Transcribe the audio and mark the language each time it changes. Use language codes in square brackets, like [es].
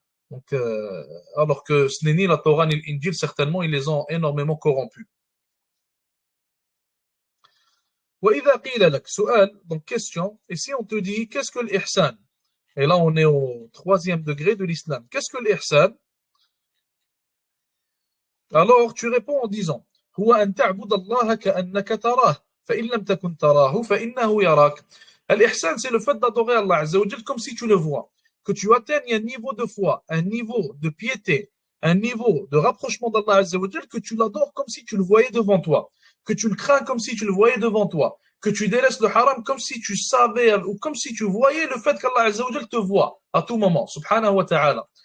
[fr] Donc, alors que ce n'est ni la Torah ni l'Injil, certainement, ils les ont énormément corrompus. [ar] وإذا قيل لك سؤال, [fr] donc question, et si on te dit, qu'est-ce que l'ihsan? Et là, on est au 3e degré de l'islam. Qu'est-ce que l'ihsan? Alors, tu réponds en disant, [ar] هو أن تعبد الله كأنك تراه فإن لم تكن تراه فإنه يراك. [fr] L'ihsan, c'est le fait d'adorer Allah Azza wa Jal comme si tu le vois. Que tu atteignes un niveau de foi, un niveau de piété, un niveau de rapprochement d'Allah Azza wa Jal, que tu l'adores comme si tu le voyais devant toi, que tu le crains comme si tu le voyais devant toi, que tu délaisses le haram comme si tu savais ou comme si tu voyais le fait qu'Allah Azza wa Jal te voit à tout moment, subhanahu wa ta'ala.